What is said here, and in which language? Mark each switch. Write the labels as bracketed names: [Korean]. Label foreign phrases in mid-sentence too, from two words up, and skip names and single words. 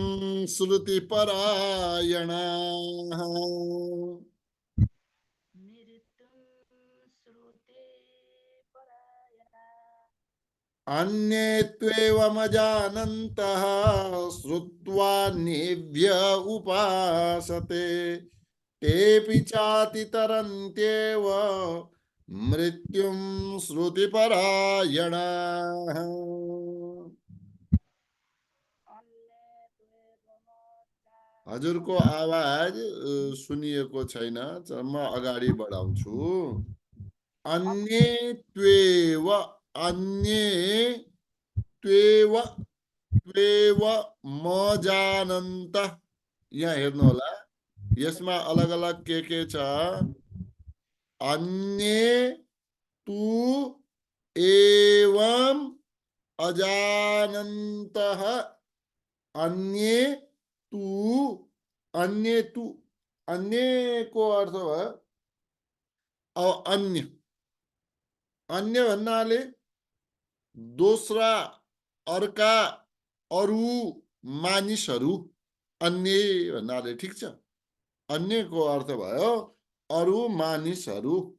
[Sanskrit] श्रुतिपरायणाः अन्ये त्वेवमजानन्तः श्रुत्वा नेभ्य उपासते तेऽपि चातितरन्त्येव मृत्युं श्रुतिपरायणाः। [Nepali] हजुरको आवाज सुनिएको छैन। म अगाडि बढाउँछु। [Sanskrit] अन्ये त्वेव अन्ये त्वेव त्वेव मजानन्तः। [Nepali] यहाँ हेर्नु होला। यसमा अलग अलग के छ? [Sanskrit] अन्ये तु एवं अजानन्तः। अन्ये तु अन्ये तु [Nepali] अन्य को अर्थ भयो अन्य। अन्य भन्नाले दोस्रा, अर्का, अरू मानिसहरू। अन्य भन्नाले ठिक छ। अन्यको अर्थ भयो अरू मानिसहरू।